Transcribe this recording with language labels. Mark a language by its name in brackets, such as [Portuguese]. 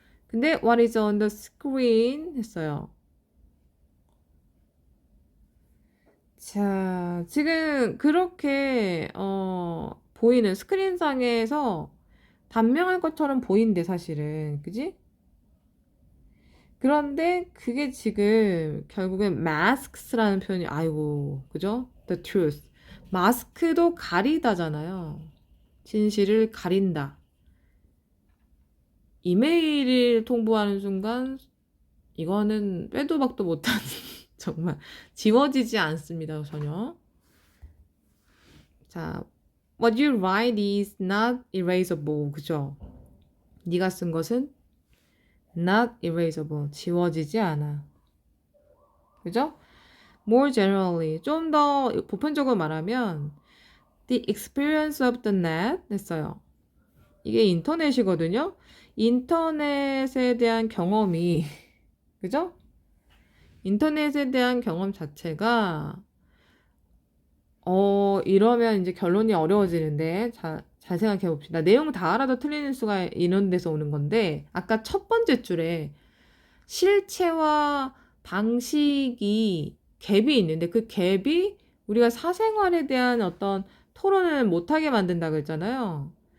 [English] 근데 what is on the screen 했어요. [Korean] 자, 지금 그렇게 보이는 스크린상에서 단명할 것처럼 보이는데 사실은 그지? 그런데 그게 지금 결국엔 masks라는 표현이 아이고 그죠? [English] The truth. [Korean] 마스크도 가리다잖아요. 진실을 가린다. 이메일을 통보하는 순간 이거는 빼도 박도 못하는 정말 지워지지 않습니다. 전혀. [English] 자, what you write is not erasable. [Korean] 그죠? 네가 쓴 것은 [English] not erasable. [Korean] 지워지지 않아. 그죠? [English] More generally, [Korean] 좀 더 보편적으로 말하면 [English] the experience of the net 했어요. [Korean] 이게 인터넷이거든요. 인터넷에 대한 경험이 그죠? 인터넷에 대한 경험 자체가 이러면 이제 결론이 어려워지는데 잘 생각해 봅시다. 내용 다 알아도 틀리는 수가 이런 데서 오는 건데 아까 첫 번째 줄에 실체와 방식이 갭이 있는데 그 갭이 우리가 사생활에 대한 어떤 토론을 못하게 만든다 그랬잖아요.